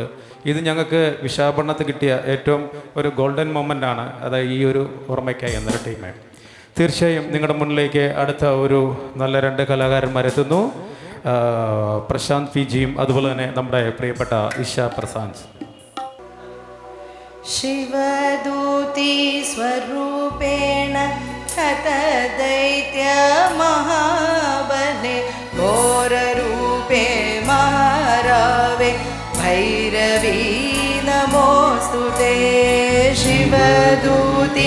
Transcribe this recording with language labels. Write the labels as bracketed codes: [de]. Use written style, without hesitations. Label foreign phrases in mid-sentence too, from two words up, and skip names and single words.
[ml] ഇത് ഞങ്ങൾക്ക് വിശാഖപട്ടണത്ത് കിട്ടിയ ഏറ്റവും ഒരു [en] golden moment [ml] ആണ്. അതായത് ഈ ഒരു ഓർമ്മയ്ക്കായി എന്നൊരു ടീമേ. തീർച്ചയായും നിങ്ങളുടെ മുന്നിലേക്ക് അടുത്ത ഒരു നല്ല 2 കലാകാരന്മാരെത്തുന്നു. പ്രശാന്ത് പി ജിയും അതുപോലെ തന്നെ നമ്മുടെ പ്രിയപ്പെട്ട ഇഷ പ്രസാദ്. [sa] शिवदूती स्वरूपेण हतदैत्य महाबले घोररूपे महारावे भैरवी नमोस्तुते शिवदूती